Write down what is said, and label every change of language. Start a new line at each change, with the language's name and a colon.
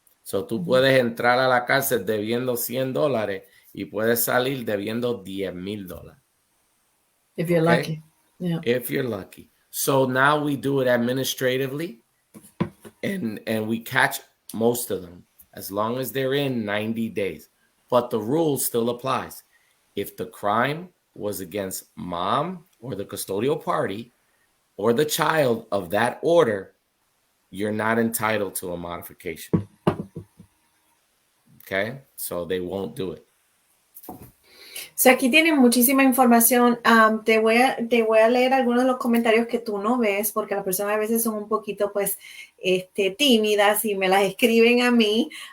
Spanish: So, tú puedes entrar a la cárcel debiendo $100 y puedes salir debiendo $10,000.
English: If you're lucky. Yeah. If you're lucky. So now we do it administratively and we catch most of them as long as they're in 90 days. But the rule still applies. If the crime was against mom or the custodial party or the child of that order, you're not entitled to a modification. Okay? So they won't do it.
Spanish: So aquí tienen muchísima información. Te voy a leer algunos de los comentarios que tú no ves, porque las personas a veces son un poquito, pues, tímidas y me las escriben a mí.